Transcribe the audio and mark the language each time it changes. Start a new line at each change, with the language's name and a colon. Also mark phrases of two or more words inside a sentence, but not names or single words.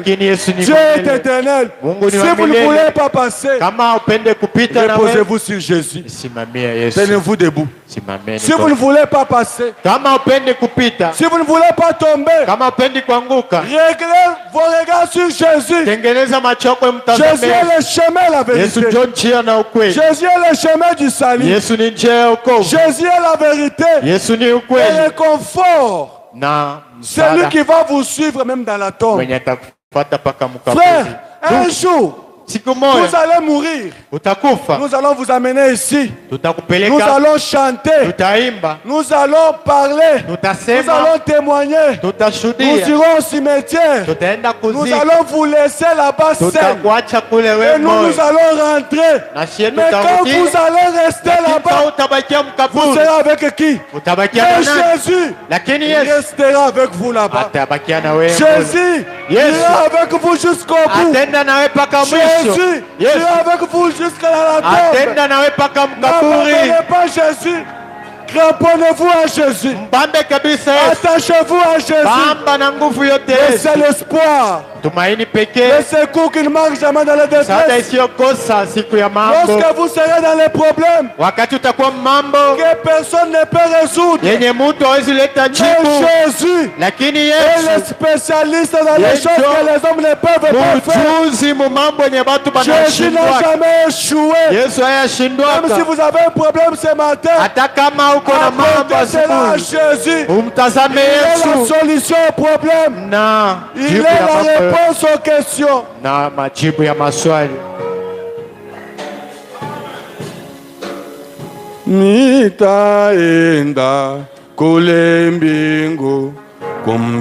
French: Dieu est éternel. Si vous ne voulez pas passer, reposez-vous sur Jésus. Tenez-vous debout. Si vous ne voulez pas passer, si vous ne voulez pas tomber, réglez vos regards sur Jésus. Jésus.
Swahili: Tengeneza macho yako
French: Jésus
Swahili: mtazame.
French: est le chemin, la
Swahili: Yesu
French: vérité.
Swahili: ndio njia na ukweli.
French: Jésus est le chemin du salut.
Swahili: Yesu ni njia ya wokovu.
French: Jésus est la vérité.
Swahili: Yesu ni
French: Et
Swahili: ukweli.
French: le confort.
Swahili: Na
French: C'est lui qui va vous suivre même dans la tombe.
Swahili: mwenye atakufuata paka mkaburi.
French: Frère, un jour,
Swahili: Siku
French: vous
Swahili: moja
French: allez mourir.
Swahili: utakufa.
French: Nous allons vous amener ici. Nous
Swahili: Tutakupeleka,
French: allons chanter.
Swahili: tutaimba,
French: Nous allons parler. Nous
Swahili: tutasema,
French: allons témoigner. Nous
Swahili: tutashuhudia,
French: irons au cimetière.
Swahili: tutaenda
French: Nous
Swahili: kuzika,
French: allons vous laisser là-bas seul.
Swahili: tutakuacha kule
French: Et
Swahili: wewe
French: nous,
Swahili: moyo.
French: nous allons rentrer.
Swahili: Na shie
French: Mais quand
Swahili: tutarudi,
French: vous allez rester
Swahili: lakini
French: là-bas,
Swahili: utabakia
French: vous
Swahili: mkaburi.
French: serez avec qui?
Swahili: Utabakia
French: Mais
Swahili: na nani?
French: Jésus
Swahili: Lakini
French: il
Swahili: Yesu
French: restera avec vous là-bas.
Swahili: atabakia na wewe.
French: Jésus
Swahili: Yesu
French: ira avec vous jusqu'au bout.
Swahili: atenda nawe paka mwisho.
French: Jésus
Swahili: Yesu
French: ira avec vous jusqu'à la tombe.
Swahili: atenda nawe paka mkaburi.
French: N'abandonnez pas Jésus. Cramponnez-vous à Jésus.
Swahili: Mbambe kabisa Yesu.
French: Attachez-vous à Jésus.
Swahili: Bamba na nguvu yote
French: Et
Swahili: Yesu.
French: c'est l'espoir.
Swahili: Tumaini
French: Le
Swahili: pekee.
French: secours qui ne marche jamais dans la
Swahili: Msaada
French: détresse.
Swahili: isiyokosa siku ya mambo.
French: Lorsque vous serez dans les problèmes
Swahili: Wakati utakuwa mambo
French: que personne ne peut résoudre,
Swahili: yenye mtu hawezi leta
French: mais
Swahili: jibu,
French: Jésus
Swahili: lakini
French: est le
Swahili: Yesu
French: spécialiste dans les
Swahili: Yesu
French: choses que les hommes ne peuvent pas faire.
Swahili: mjuzi mu mambo yenye batu
French: Jésus n'a
Swahili: banashindwa.
French: jamais échoué.
Swahili: Yesu
French: Même si
Swahili: hayashindwaka.
French: vous avez un problème ce matin,
Swahili: Hata kama uko na mambo
French: apportez cela à
Swahili: asubuhi,
French: Jésus.
Swahili: umtazame
French: Il est la
Swahili: Yesu
French: solution au problème.
Swahili: na
French: Il est
Swahili: jibu ya
French: la
Swahili: mambo
French: réponse aux questions.
Swahili: na majibu ya maswali. Nitaenda kule mbingu